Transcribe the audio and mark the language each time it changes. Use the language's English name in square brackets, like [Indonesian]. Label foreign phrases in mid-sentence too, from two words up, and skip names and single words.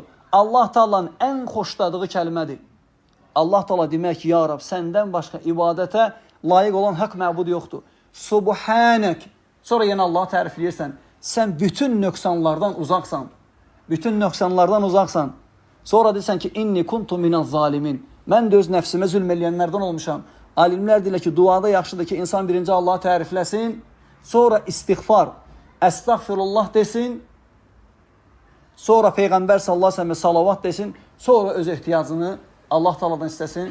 [Azerbaijani] Allah Taala'nın ən xoşladığı kəlmədir. Allah Taala demək ki, ya Rab, səndən başqa ibadətə layiq olan haqq məbud yoxdur. Subhanak. Sonra yenə Allahı tərifləyirsən. Sən bütün nöqsanlardan uzaqsan. Bütün nöqsanlardan uzaqsan. Sonra deyirsən ki, [Arabic] إني كنت من الظالمين. [Azerbaijani] Mən də öz nəfsimə zülm eləyənlərdən olmuşam. Alimlər deyirlər ki, duada yaxşıdır ki, insan birinci Allahı tərifləsin, sonra istiğfar, əstəğfirullah desin, sonra Peyğəmbər [Arabic] صلى الله عليه وسلم [Azerbaijani] salavat desin, sonra öz ehtiyacını Allah Taala'dan istəsin.